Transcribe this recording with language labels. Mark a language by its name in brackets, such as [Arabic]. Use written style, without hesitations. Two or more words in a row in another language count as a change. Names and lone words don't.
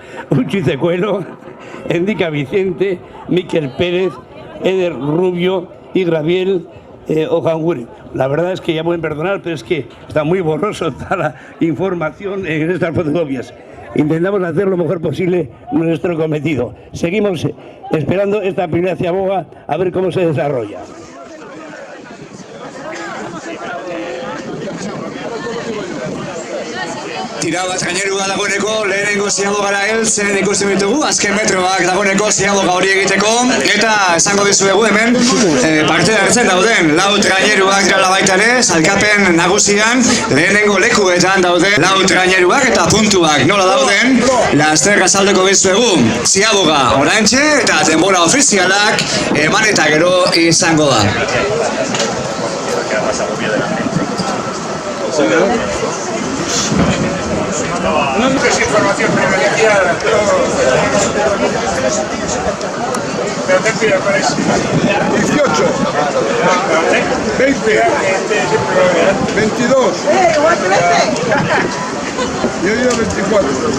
[Spanish] Uchi Cecuelo, Endica Vicente, Miquel Pérez, Eder Rubio y Graviel Ojanguren. La verdad es que ya pueden perdonar, pero es que está muy borroso toda la información en estas fotocopias. intentamos hacer lo mejor posible nuestro cometido. Seguimos esperando esta primera ciaboga a ver cómo se desarrolla. [Basque] Tira bat gainerua dagoeneko lehenengo ziabogara heltzen ikusten ditugu, azken metroak dagoeneko ziaboga hori egiteko, eta esango dizuegu hemen parte hartzen dauden laut gaineruak direla baita ere, sailkapen nagusian lehenengo lekuetan dauden laut gaineruak eta puntuak nola dauden, laster azaldeko dizuegu ziaboga oraintxe eta denbora ofizialak eman eta gero izango da. [Spanish] No mucha información privilegiada, pero te pido por eso. 18, 20, 22, yo digo 24.